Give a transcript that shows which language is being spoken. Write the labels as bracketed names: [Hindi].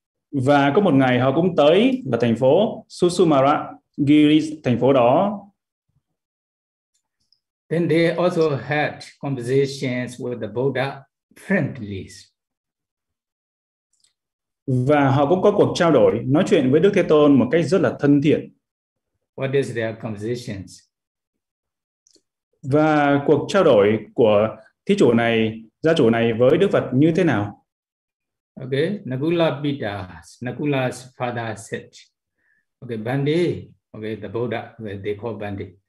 [Vietnamese] Và có một ngày họ cũng tới là thành phố Susumaragiri, thành phố đó. [English] Then they also had conversations with the Buddha friendly. [Vietnamese] Và họ cũng có cuộc trao đổi, nói chuyện với Đức Thế Tôn một cách rất là thân thiện. [English] What is their conversations? [Vietnamese] Và cuộc trao đổi của thí chủ này, gia chủ này với Đức Phật như thế nào? [English] Okay, Nakula Pita, Nakula's father said, okay, Bande, okay, the Buddha, well, they call Bande.